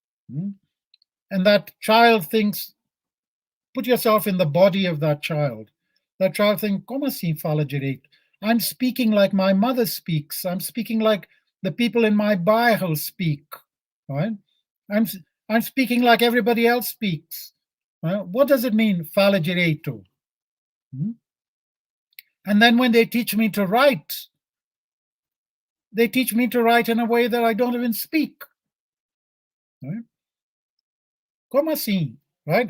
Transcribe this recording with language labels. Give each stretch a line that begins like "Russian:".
English: And that child thinks, put yourself in the body of that child. That child thinks,
Portuguese: como assim fala direito?
English: I'm speaking like my mother speaks. I'm speaking like the people in my bairro speak, right? I'm speaking like everybody else speaks. What does it mean,
Portuguese: fala direito?
English: And then when they teach me to write, they teach me to write in a way that I don't even speak. Right?
Portuguese: Como assim?
English: Right?